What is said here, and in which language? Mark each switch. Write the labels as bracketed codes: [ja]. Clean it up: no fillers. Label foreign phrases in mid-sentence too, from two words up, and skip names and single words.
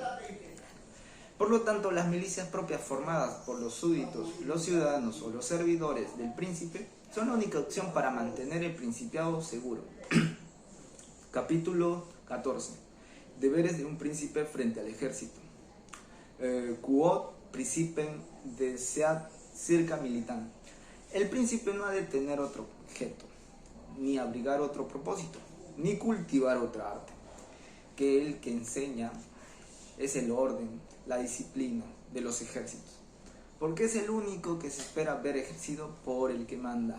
[es] Por lo tanto, las milicias propias formadas por los súbditos, los ciudadanos o los servidores del príncipe son la única opción para mantener el principado seguro. Capítulo 14. Deberes de un príncipe frente al ejército. [la] Quod principem deseat circa militant. [es] El príncipe no ha de tener otro objeto, ni abrigar otro propósito, ni cultivar otra arte, que el que enseña es el orden, la disciplina de los ejércitos, porque es el único que se espera ver ejercido por el que manda.